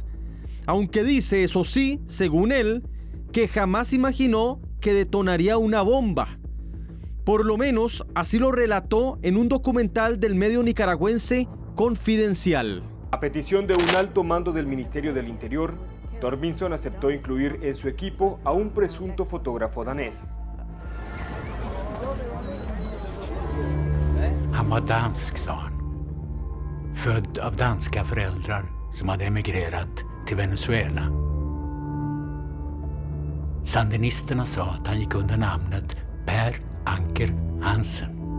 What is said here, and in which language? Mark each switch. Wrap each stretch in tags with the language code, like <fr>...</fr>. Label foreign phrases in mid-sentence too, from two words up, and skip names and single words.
<es>Aunque dice, eso sí, según él, que jamás imaginó que detonaría una bomba. Por lo menos así lo relató en un documental del medio nicaragüense Confidencial. A petición de un alto mando del Ministerio del Interior, Torbjörnsson aceptó incluir en su equipo a un presunto fotógrafo danés.</es> <sv>Han var dansk, sa han. Född av danska föräldrar som hade emigrerat till Venezuela. Sandinisterna sa att han gick under namnet Per Anker Hansen.</sv>